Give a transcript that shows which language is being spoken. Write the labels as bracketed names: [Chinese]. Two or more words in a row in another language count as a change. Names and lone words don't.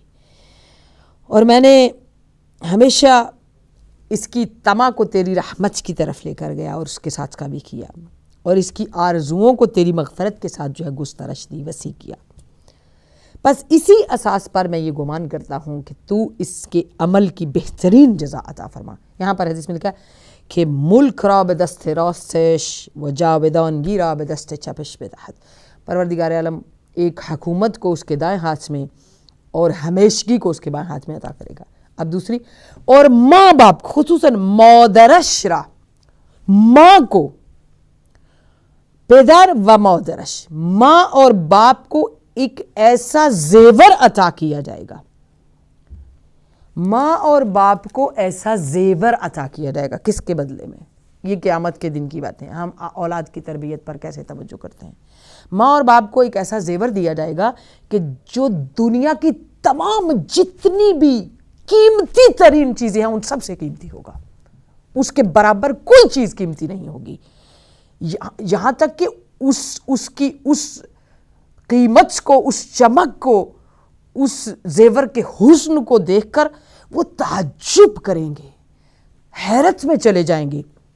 [Urdu] اور میں نے ہمیشہ اس کی طمع کو تیری رحمت کی طرف لے کر گیا اور اس کے ساتھ کا بھی کیا، اور اس کی آرزوؤں کو تیری مغفرت کے ساتھ جو ہے گسترش دی، وسیع کیا۔ بس اسی اساس پر میں یہ گمان کرتا ہوں کہ تو اس کے عمل کی بہترین جزا عطا فرما۔ یہاں پر حدیث میں لکھا ہے کہ [Persian] ملک را به دست راستش و جاودانگی را به دست چپش بدهد، [Urdu] پروردگار عالم ایک حکومت کو اس کے دائیں ہاتھ میں اور ہمیشگی کو اس کے بائیں ہاتھ میں عطا کرے گا۔ اب دوسری، اور ماں باپ [Persian] خصوصاً مادرش را، [Urdu] ماں کو، [Persian] پدر و مادرش، [Urdu] ماں اور باپ کو ایک ایسا زیور عطا کیا جائے گا، ماں اور باپ کو ایسا زیور عطا کیا جائے گا۔ کس کے بدلے میں؟ یہ قیامت کے دن کی باتیں، ہم اولاد کی تربیت پر کیسے توجہ کرتے ہیں۔ ماں اور باپ کو ایک ایسا زیور دیا جائے گا کہ جو دنیا کی تمام جتنی بھی قیمتی ترین چیزیں ہیں ان سب سے قیمتی ہوگا، اس کے برابر کوئی چیز قیمتی نہیں ہوگی، یہاں تک کہ اس کی اس قیمت کو، اس چمک کو، اس زیور کے حسن کو دیکھ کر وہ تعجب کریں گے، حیرت میں چلے جائیں گے،